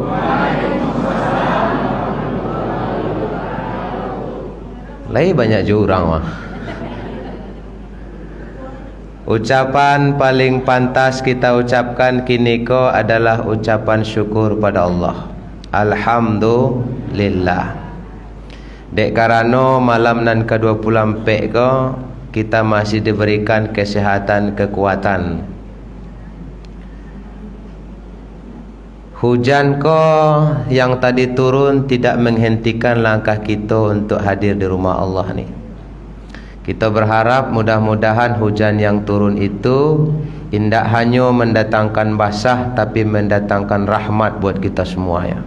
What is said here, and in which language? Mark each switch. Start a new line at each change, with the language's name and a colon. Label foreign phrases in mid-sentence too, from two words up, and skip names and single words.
Minangkabau: Lai banyak je orang mah.
Indonesian: Ucapan paling pantas kita ucapkan
Minangkabau: kini ko
Indonesian: adalah ucapan syukur pada Allah. Alhamdulillah.
Minangkabau: Dek karano malam nan ke-24 ko
Indonesian: kita masih diberikan kesehatan, kekuatan. Hujan ko yang tadi turun tidak menghentikan langkah kita untuk hadir di rumah Allah ni. Kita berharap mudah-mudahan hujan yang turun itu tidak hanya mendatangkan basah tapi mendatangkan rahmat buat kita semua ya.